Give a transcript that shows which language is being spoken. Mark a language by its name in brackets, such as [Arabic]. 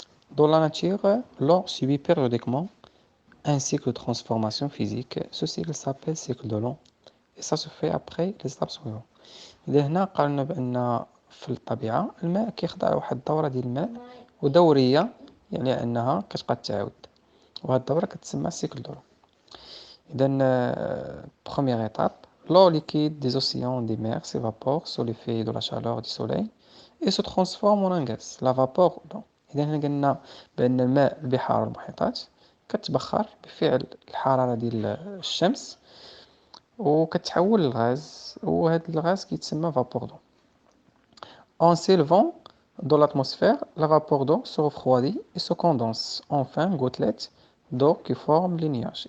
[French] Dans la nature, l'eau subit périodiquement un cycle de transformation physique. Ce cycle s'appelle cycle de l'eau et ça se fait après les étapes suivantes. [Arabic] إذا هنا قالنا بأن في الطبيعة الماء كيخضع لواحد الدورة ديال الماء ودورية، يعني أنها كتبقى تعاود، وهاد الدورة كتسمى cycle de l'eau. [French] إذا première étape, l'eau liquide des océans des mers s'évapore sous l'effet de la chaleur du soleil et se transforme en un gaz, la vapeur d'eau. [Arabic] إذا هنا قلنا بأن الماء البحار والمحيطات كتبخر بفعل الحرارة ديال الشمس وكتحول للغاز، وهذا الغاز كيتسمى vapeur d'eau. [French] En s'élevant dans l'atmosphère, la vapeur d'eau se refroidit et se condense en fines gouttelettes d'eau qui forment les nuages.